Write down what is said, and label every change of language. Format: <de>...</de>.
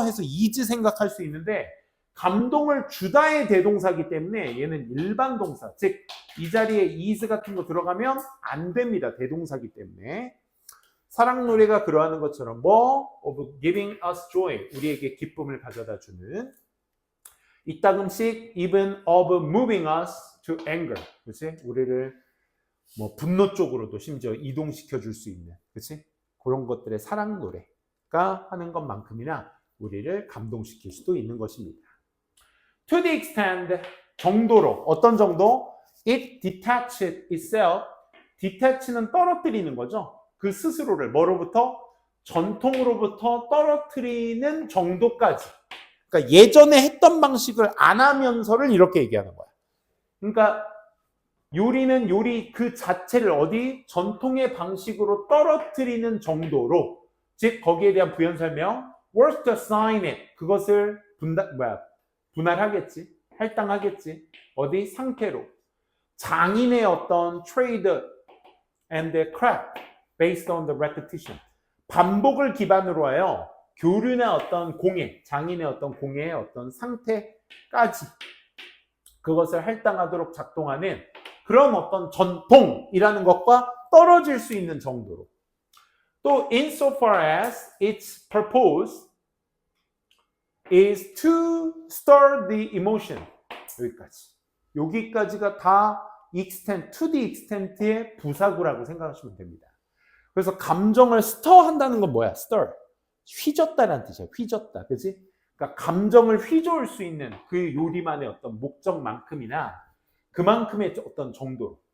<ko>해서 is 생각할 수 있는데 감동을 주다의 대동사이기 때문에 얘는 일반 동사, 즉 이 자리에 is 같은 거 들어가면 안 됩니다. 대동사이기 때문에. 사랑 노래가 그러하는 것처럼 뭐</ko> <en>of giving us joy,</en> <ko>우리에게 기쁨을 가져다 주는. 이따금씩</ko> <en>even of moving us to anger, 그렇지?</en> <ko>우리를 뭐 분노 쪽으로도 심지어 이동시켜 줄 수 있는, 그렇지? 그런 것들의 사랑 노래가 하는 것만큼이나 우리를 감동시킬 수도 있는 것입니다.</ko> <en>To the extent,</en> <ko>정도로, 어떤 정도?</ko> <en>It detached itself.</en> <ko>detach는 떨어뜨리는 거죠. 그 스스로를 뭐로부터? 전통으로부터 떨어뜨리는 정도까지. 그러니까 예전에 했던 방식을 안 하면서를 이렇게 얘기하는 거야. 그러니까 요리는 요리 그 자체를 어디? 전통의 방식으로 떨어뜨리는 정도로, 즉 거기에 대한 부연 설명,</ko> <en>worth to assign it,</en> <ko>그것을 분할하겠지, 할당하겠지. 어디? 상태로. 장인의 어떤</ko> <en>trade and craft based on the repetition.</en> <ko>반복을 기반으로 하여 교류나 어떤 공예, 장인의 어떤 공예의 어떤 상태까지 그것을 할당하도록 작동하는 그런 어떤 전통이라는 것과 떨어질 수 있는 정도로.</ko> <en>또 insofar as its purpose is to stir the emotion.</en> <ko>여기까지가 다 extent,</ko> <en>to the extent</en> <ko>의 부사구라고 생각하시면 됩니다. 그래서 감정을 stir 한다는 건 뭐야? stir. 휘젓다라는 뜻이야. 휘젓다. 그치? 그러니까 감정을 휘저을 수 있는 그 요리만의 어떤 목적만큼이나 그만큼의 어떤 정도로.</ko>